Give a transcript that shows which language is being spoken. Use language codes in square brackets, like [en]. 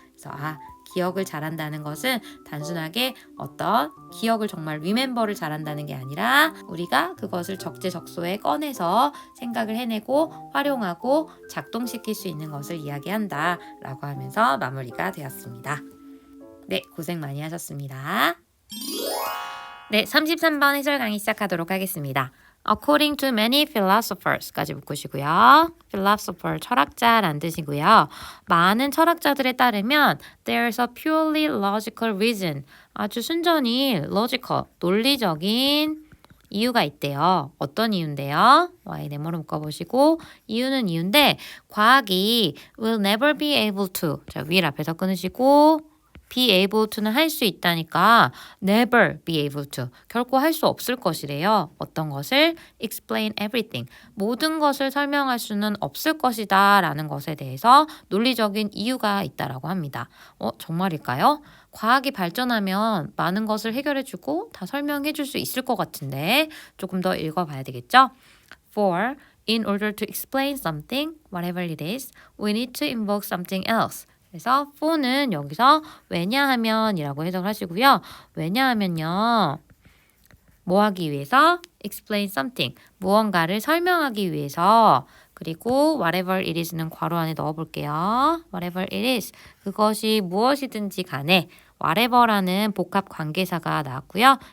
[ko] 그래서 기억을 잘한다는 것은 단순하게 어떤 기억을 정말 리멤버를 잘한다는 게 아니라 우리가 그것을 적재적소에 꺼내서 생각을 해내고 활용하고 작동시킬 수 있는 것을 이야기한다 라고 하면서 마무리가 되었습니다. 네, 고생 많이 하셨습니다. 네, 33번 해설 강의 시작하도록 하겠습니다. [en] According to many philosophers [ko] 까지 묶으시고요. philosopher, 철학자란 뜻이고요. 많은 철학자들에 따르면 [en] there's a purely logical reason, [ko] 아주 순전히 logical, 논리적인 이유가 있대요. 어떤 이유인데요? y 네모로 묶어보시고 이유는 이유인데 과학이 [en] will never be able to, [ko] 자, will 앞에서 끊으시고 be able to는 할 수 있다니까 [en] never be able to, [ko] 결코 할 수 없을 것이래요. 어떤 것을? [en] explain everything, [ko] 모든 것을 설명할 수는 없을 것이다 라는 것에 대해서 논리적인 이유가 있다라고 합니다. 정말일까요? 과학이 발전하면 많은 것을 해결해주고 다 설명해줄 수 있을 것 같은데 조금 더 읽어봐야 되겠죠? [en] For in order to explain something, whatever it is, we need to invoke something else. [ko] 그래서 for는 여기서 왜냐하면 이라고 해석을 하시고요. 왜냐하면요, 뭐 하기 위해서? [en] explain something, [ko] 무언가를 설명하기 위해서. 그리고 [en] whatever it is [ko] 는 괄호 안에 넣어볼게요. [en] whatever it is, [ko] 그것이 무엇이든지 간에 whatever라는 복합 관계사가 나왔고요.